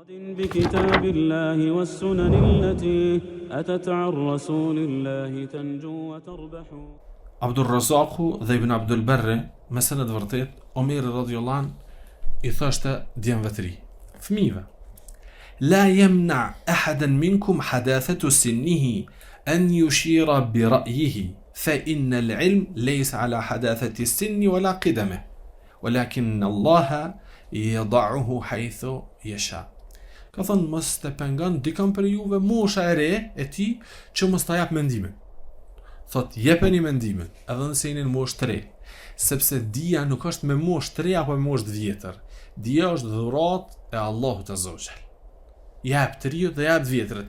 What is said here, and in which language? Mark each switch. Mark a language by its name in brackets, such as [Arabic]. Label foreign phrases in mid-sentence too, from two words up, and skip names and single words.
[Arabic] بكتاب الله والسنن التي أتت عن رسول الله تنجو وتربح. [Albanian] Abdur Razaku dhe Ibn Abdul Barri, me senet vërtet, Omeri [Arabic] رضي الله عنه [Albanian] i thoshte djemve të ri, fëmijëve: [Arabic] لا يمنع أحدا منكم حداثة سنه أن يشير برأيه فإن العلم ليس على حداثة السن ولا قدمه ولكن الله يضعه حيث يشاء. [Albanian] Ka thënë mos të pengon dikën për juve mosha e re e tij që mos ta jap mendimin. Thot jepeni mendimin edhe nëse jeni në moshë të re, sepse dia nuk është me moshë të re apo me moshë të vjetër. Dia është dhuratë e Allahut [Arabic] عز وجل. [Albanian] Jep të riut dhe jep të vjetrit.